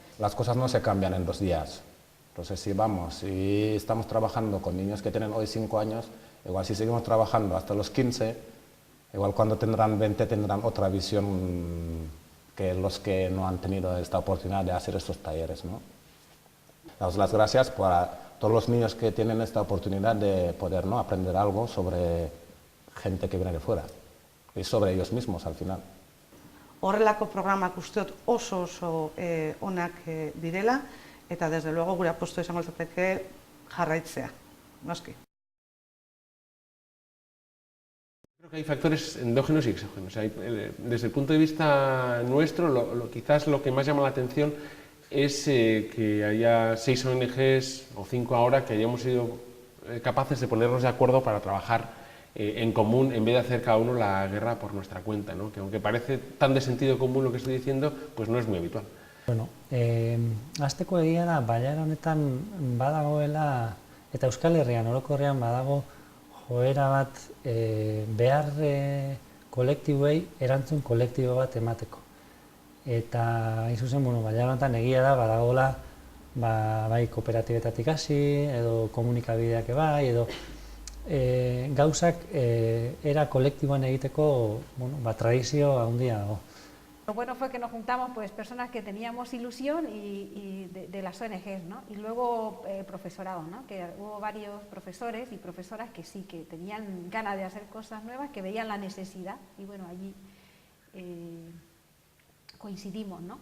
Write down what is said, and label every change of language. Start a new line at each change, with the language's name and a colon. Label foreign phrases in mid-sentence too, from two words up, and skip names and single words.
Spanish: Las cosas no se cambian en 2 días. Entonces, si estamos trabajando con niños que tienen hoy 5 años, igual si seguimos trabajando hasta los 15, igual cuando tendrán 20 tendrán otra visión que los que no han tenido esta oportunidad de hacer estos talleres, ¿no? Damos las gracias para todos los niños que tienen esta oportunidad de poder, ¿no?, aprender algo sobre gente que viene de fuera y sobre ellos mismos al final.
Basque: Horrelako programak uste dut oso onak direla, eta
Spanish: desde luego
Basque: gure apostu izango litzateke jarraitzea, noski.
Spanish: Creo que hay factores endógenos y exógenos. Desde el punto de vista nuestro, quizás lo que más llama la atención es que haya 6 ONGs o 5 ahora que hayamos sido capaces de ponernos de acuerdo para trabajar en común en vez de hacer cada uno la guerra por nuestra cuenta, ¿no? Que aunque parece tan de sentido común lo que estoy diciendo, pues no es muy habitual.
Basque: Bueno, hasteko egia da, bailara honetan badagoela, eta Euskal Herrian orokorrean badago joera bat behar kolektiboei erantzun kolektibo bat emateko. Eta hain zuzen, bailara honetan egia da badagoela bai kooperatibetatik hasi, edo komunikabideak bai, edo gauzak era kolektiboan egiteko tradizio handia dago.
Spanish: Lo bueno fue que nos juntamos pues personas que teníamos ilusión y de las ONGs, ¿no? Y luego profesorado, ¿no? Que hubo varios profesores y profesoras que sí, que tenían ganas de hacer cosas nuevas, que veían la necesidad y bueno, allí coincidimos, ¿no?